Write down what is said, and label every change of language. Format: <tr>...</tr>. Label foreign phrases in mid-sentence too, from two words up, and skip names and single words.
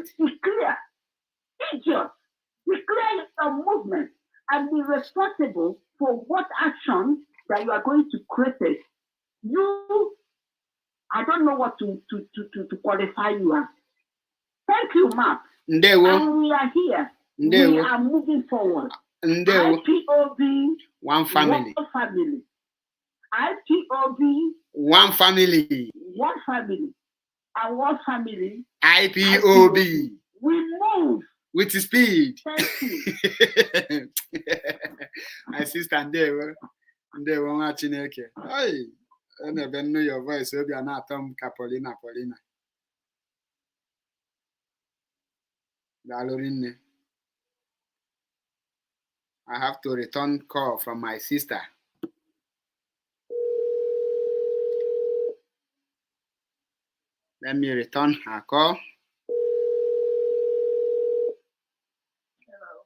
<en>Declare, idiot, declare your movement and be responsible for what action that you are going to create. You, I don't know what to qualify you as. Thank you, Mark. Ndewo. And we are here. Ndewo. We are moving forward. Ndewo. IPOB, One family. one family. IPOB, One family. one family. And one family. IPOB. We move. With speed. Thank you. My sister Ndewo.</en> <ig>Ndewo nwa Chineke.</ig> <en>Hey, I never know your voice.</en> <ig>Obi anatom ka Paulina. Dalorinne.</ig> <en>I have to return call from my sister. Let me return her call. Hello.</en>